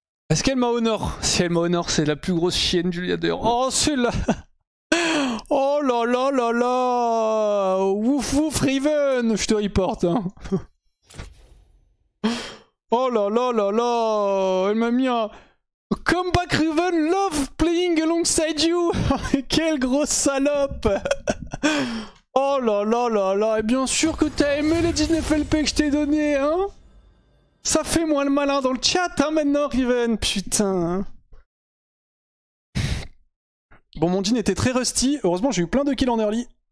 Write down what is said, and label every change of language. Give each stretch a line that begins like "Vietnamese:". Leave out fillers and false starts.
French: Est-ce qu'elle m'a honor? Si elle m'a honor c'est la plus grosse chienne du leader. Oh c'est là. Oh là là là là. Ouf ouf Riven. Je te reporte hein. Oh là là là là. Elle m'a mis un...
English: Comeback Riven love playing alongside you.
French: Quelle grosse salope. Oh là là là là. Et bien sûr que t'as aimé les 19 LP que je t'ai donné hein. Ça fait moins le malin dans le chat hein maintenant Riven. Putain. Bon mon Jhin était très rusty. Heureusement j'ai eu plein de kills en early.